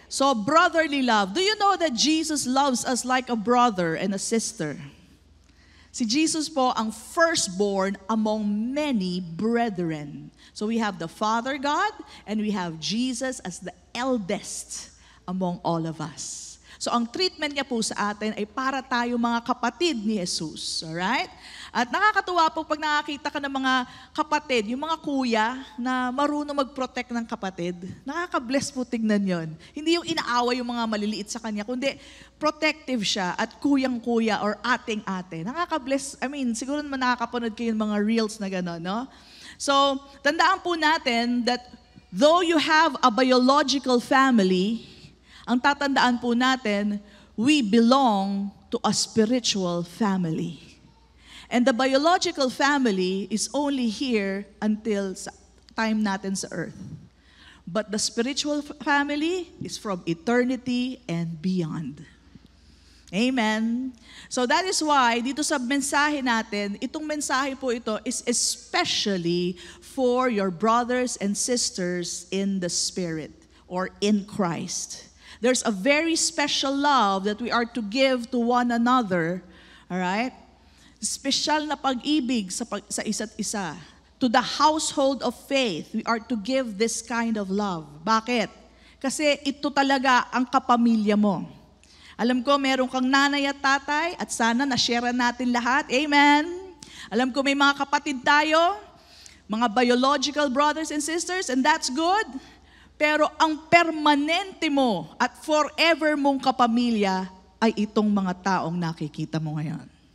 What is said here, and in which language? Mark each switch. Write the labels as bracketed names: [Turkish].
[English] So, brotherly love. Do you know that Jesus loves us like a brother and a sister? Si Jesus po ang firstborn among many brethren. So we have the Father God and we have Jesus as the eldest among all of us. [Filipino] So ang treatment niya po sa atin ay para tayo mga kapatid ni Jesus. Alright? At nakakatuwa po pag nakakita ka ng mga kapatid, yung mga kuya na marunong mag-protect ng kapatid. Nakaka-bless po tignan yon. Hindi yung inaaway yung mga maliliit sa kanya, kundi protective siya at kuyang-kuya or ating-ate. Nakaka-bless, siguro naman nakakapanood kayo ng mga reels na gano'n, no? So, tandaan po natin [English] that though you have a biological family, [Filipino] ang tatandaan po natin, [English] we belong to a spiritual family. And the biological family is only here until time natin sa earth. But the spiritual family is from eternity and beyond. Amen. So that is why [Filipino] dito sa mensahe natin, itong mensahe po ito [English] is especially for your brothers and sisters in the Spirit or in Christ. There's a very special love that we are to give to one another, all right? [Filipino] Special na pag-ibig sa isa't isa. [English] To the household of faith, we are to give this kind of love. [Filipino] Bakit? Kasi ito talaga ang kapamilya mo. Alam ko, meron kang nanay at tatay at sana na-share natin lahat. Amen? Alam ko, may mga kapatid tayo, mga [English] biological brothers and sisters, and that's good. [Filipino] Pero ang permanente mo at forever mong kapamilya ay itong mga taong nakikita mo ngayon.